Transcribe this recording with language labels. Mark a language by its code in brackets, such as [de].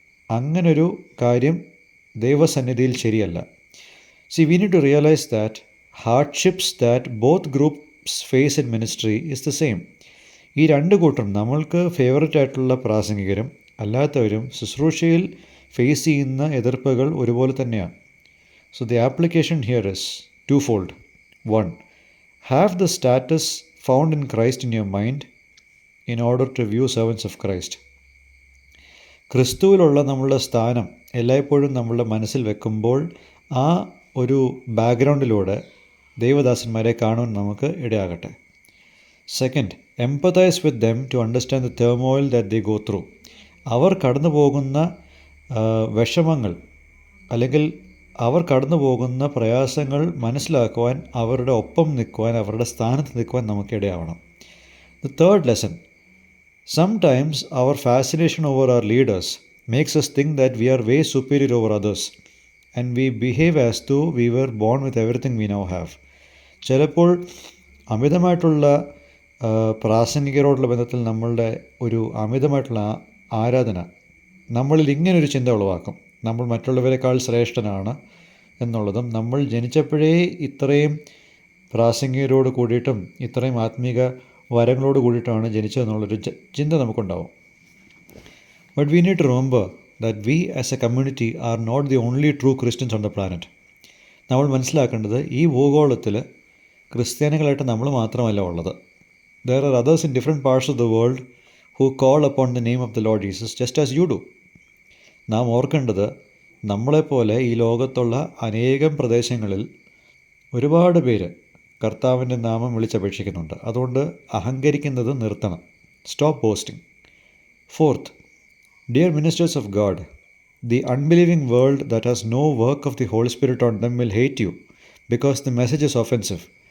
[ml] അങ്ങനൊരു കാര്യം ദൈവസന്നിധിയിൽ ശരിയല്ല. [en] See, we need to realize that hardships that both groups face in ministry is the same. [ml] ഈ രണ്ട് കൂട്ടരും നമ്മൾക്ക് ഫേവററ്റ് ആയിട്ടുള്ള പ്രാസംഗികരും അല്ലാത്തവരും ശുശ്രൂഷയിൽ ഫേസ് ചെയ്യുന്ന എതിർപ്പുകൾ ഒരുപോലെ തന്നെയാണ്. [en] So the application here is twofold. 1. Have the status found in Christ in your mind in order to view servants of Christ. [ml] ക്രിസ്തുവിലുള്ള നമ്മളുടെ സ്ഥാനം എല്ലായ്പ്പോഴും നമ്മളുടെ മനസ്സിൽ വെക്കുമ്പോൾ ആ ഒരു ബാക്ക്ഗ്രൗണ്ടിലൂടെ ദൈവദാസന്മാരെ കാണുവാൻ നമുക്ക് ഇടയാകട്ടെ. [en] Second, empathise with them to understand the turmoil that they go through. [ml] അവർ കടന്നു പോകുന്ന വിഷമങ്ങൾ അല്ലെങ്കിൽ അവർ കടന്നു പോകുന്ന പ്രയാസങ്ങൾ മനസ്സിലാക്കുവാൻ, അവരുടെ ഒപ്പം നിൽക്കുവാൻ, അവരുടെ സ്ഥാനത്ത് നിൽക്കുവാൻ നമുക്കിടയാവണം. [en] The third lesson, sometimes our fascination over our leaders makes us think that we are way superior over others and we behave as though we were born with everything we now have. [ml] ചിലപ്പോൾ അമിതമായിട്ടുള്ള പ്രാസംഗികരോടുള്ള ബന്ധത്തിൽ നമ്മളുടെ ഒരു അമിതമായിട്ടുള്ള ആരാധന നമ്മളിൽ ഇങ്ങനൊരു ചിന്ത ഉളവാക്കും, നമ്മൾ മറ്റുള്ളവരെക്കാൾ ശ്രേഷ്ഠനാണ് എന്നുള്ളതും നമ്മൾ ജനിച്ചപ്പോഴേ ഇത്രയും പ്രാസംഗികരോട് കൂടിയിട്ടും ഇത്രയും ആത്മീക വരങ്ങളോട് കൂടിയിട്ടാണ് ജനിച്ചതെന്നുള്ളൊരു ചിന്ത നമുക്കുണ്ടാവും. [en] But we need to remember that we as a community are not the only true Christians on the planet. [ml] നമ്മൾ മനസ്സിലാക്കേണ്ടത് ഈ ഭൂഗോളത്തിൽ ക്രിസ്ത്യാനികളായിട്ട് നമ്മൾ മാത്രമല്ല ഉള്ളത്. [en] There are others in different parts of the world who call upon the name of the Lord Jesus just as you do. [ml] നാം ഓർക്കേണ്ടത് നമ്മളെപ്പോലെ ഈ ലോകത്തുള്ള അനേകം പ്രദേശങ്ങളിൽ ഒരുപാട് പേര് കർത്താവിൻ്റെ നാമം വിളിച്ചപേക്ഷിക്കുന്നുണ്ട്. അതുകൊണ്ട് അഹങ്കരിക്കുന്നത് നിർത്തണം. [en] Stop boasting. Fourth, dear ministers of God, The unbelieving world that has no work of the Holy Spirit on them will hate you because the message is offensive.